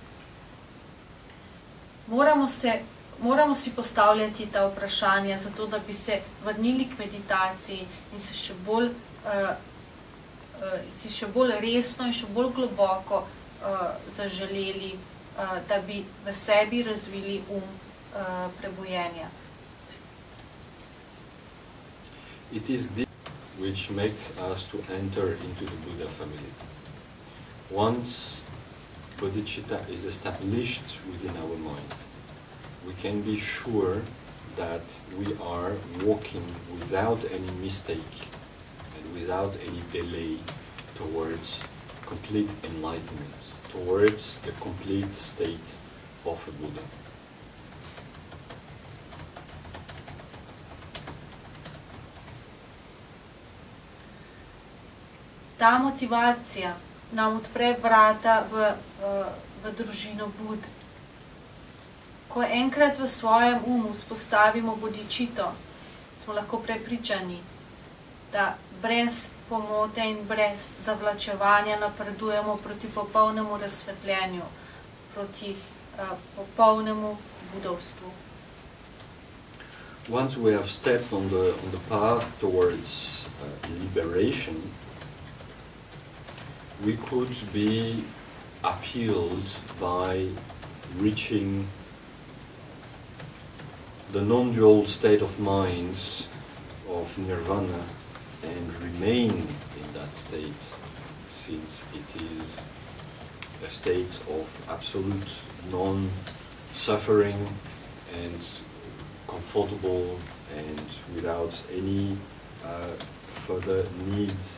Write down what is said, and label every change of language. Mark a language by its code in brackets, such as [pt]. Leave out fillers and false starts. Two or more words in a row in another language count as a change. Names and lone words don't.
[sl] Moramo si postavljati ta vprašanja, zato da bi se vrnili k meditaciji in se še bolj resno in še bolj globoko zaželeli, da bi v sebi razvili prebujenja. [en] It is this which makes us to enter into the Buddha family. Once bodhicitta is established within our mind, we can be sure that we are walking without any mistake and without any delay towards complete enlightenment, towards the complete state of a Buddha. [sl] Ta motivacija nam odpre vrata v družino Bud. Ko enkrat v svojem umu spostavimo bodičito, smo lahko prepričani, da brez pomote in brez zavlačevanja napredujemo proti popolnemu razsvetljenju, proti popolnemu budovstvu. [en] Once we have stepped on the path towards liberation, we could be appealed by reaching the non-dual state of mind of nirvana and remain in that state, since it is a state of absolute non-suffering and comfortable and without any further needs.